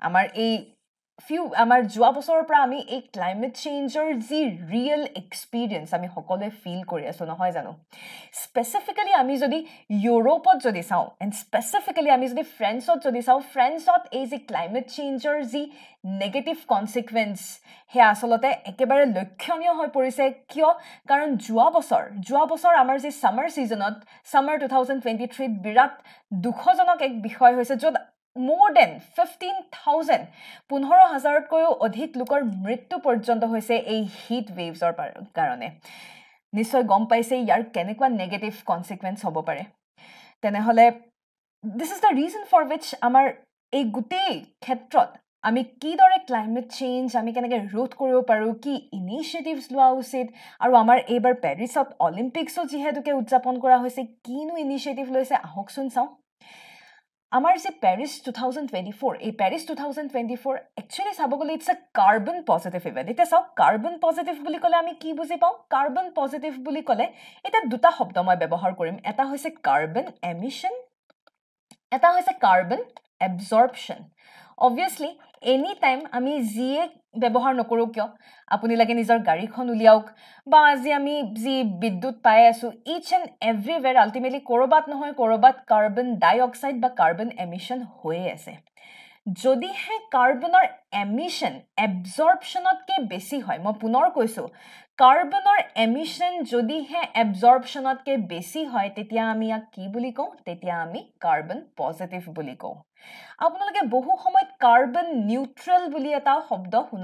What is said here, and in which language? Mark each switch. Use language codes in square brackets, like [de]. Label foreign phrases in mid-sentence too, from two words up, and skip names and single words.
[as] আমাৰ যোৱা বছৰৰ পৰা আমি এই [en] climate change [as] যি [en] real experience [as] আমি সকলোৱে ফিল কৰি আছো নহয় জানো স্পেসিফিক্যালি আমি যদি ইউৰোপত যদি চাওঁ [en] and specifically [as] আমি যদি ফ্ৰান্সত যদি চাওঁ ফ্ৰান্সত এই যে ক্লাইমেট চেঞ্জৰ যি [en] negative consequence [as] হে আসলতে একেবাৰে লক্ষণীয় হৈ পৰিছে কিয় কাৰণ যোৱা বছৰ আমাৰ যে [en] summer season [as] সামাৰ 2023 বিৰাট দুখজনক এক বিষয় হৈছে য'ত [en] more than 15,000 [as] 15,000তকৈও অধিক লোকৰ মৃত্যু পৰ্যন্ত হৈছে এই [en] heat waves [as] কাৰণে নিশ্চয় গম পাইছে ইয়াৰ কেনেকুৱা [en] negative consequence [as] হ'ব পাৰে তেনেহলে [en] this is the reason for which [as] আমাৰ এই গুটেই ক্ষেত্ৰত আমি কিদৰে [en] climate change [as] আমি কেনেকৈ ৰোধ কৰিব পাৰো কি ইনিশিয়েটিভছ লোৱা উচিত আৰু আমাৰ এইবাৰ প্যাৰিছত অলিম্পিক্সও যিহেতুকে উদযাপন কৰা হৈছে কিনো ইনিশিয়েটিভ লৈছে আহকচোন চাওঁ আমাৰ যে প্যাৰিছ 2024 এই প্যাৰিছ 2024 একচুয়ালি চাব গলে [en] it's a carbon positive event [as] এটা চাও [en] carbon positive [as] বুলি কলে আমি কি বুজি পাওঁ [en] carbon positive [as] বুলি কলে এটা দুটা শব্দ মই ব্যৱহাৰ কৰিম এটা হৈছে [en] carbon emission [as] এটা হৈছে [en] carbon absorption obviously any time [as] আমি জিয়ে ব্যৱহাৰ নকৰো কিয় আপুনি লাগে নিজৰ গাড়ীখন উলিয়াওক বা আজি আমি জি বিদ্যুৎ পাই আছো [en] each and everywhere ultimately [as] কৰবাত নহয় কৰবাত [en] carbon dioxide [as] বা [en] carbon emission [as] হৈ আছে যদি হে কাৰ্বনৰ এমিশন এবজৰ্পশ্যনতকৈ বেছি হয় মই পুনৰ কৈছোঁ কাৰ্বনৰ এমিশন যদিহে এবজৰ্পশ্যনতকৈ বেছি হয় তেতিয়া আমি ইয়াক কি বুলি কওঁ তেতিয়া আমি [en] carbon positive [as] বুলি কওঁ আপোনালোকে বহু সময়ত [en] carbon neutral [as] বুলি এটা শব্দ শুনা